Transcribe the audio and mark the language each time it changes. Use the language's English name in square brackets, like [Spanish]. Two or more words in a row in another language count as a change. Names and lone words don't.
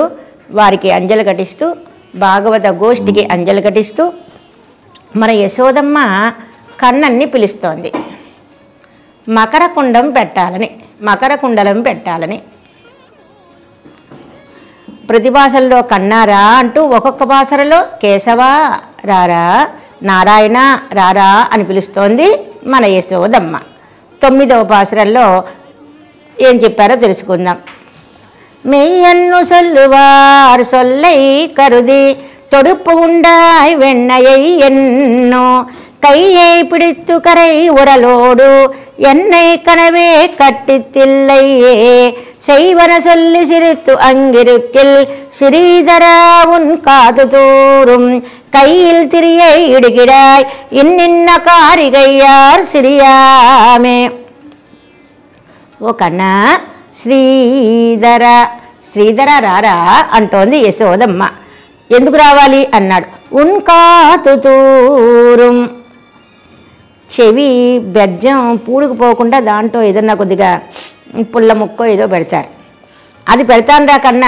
[Telugu] వారికి అంజలి ఘటిస్తూ భాగవత గోష్ఠికి అంజలి ఘటిస్తూ మన యశోదమ్మ కన్నన్ని పిలుస్తోంది మకర కుండలం పెట్టాలని. ప్రతి భాషల్లో కన్నారా అంటూ ఒక్కొక్క భాషలో కేశవ రారా, నారాయణ రారా అని పిలుస్తోంది మన యశోదమ్మ. 9వ పాసురంలో ఏం చెప్పారో తెలుసుకుందాం. [Tamil] மெய்யன்னு சொல்லுவார் சொல்லை கருதி தொடுப்பு உண்டாய் வெண்ணையை என்னோ கையை பிடித்து கரை உரலோடு என்னை கனவே கட்டித்தில்லையே செய்வன சொல்லி சிரித்து அங்கிருக்கில் ஸ்ரீதரா உன் காது தூரும் கையில் திரியை இடுகிடாய் இன்னின்ன காரிகையார் சிரியாமே. [Telugu] ఓ కన్నా శ్రీధర రారా అంటోంది యశోదమ్మ. ఎందుకు రావాలి అన్నాడు. ఉన్కాతుతూరం, చెవి బెజ్జం పూడుకుపోకుండా దాంట్లో ఏదన్నా కొద్దిగా పుల్ల ముక్కో ఏదో పెడతారు, అది పెడతాను రా కన్నా.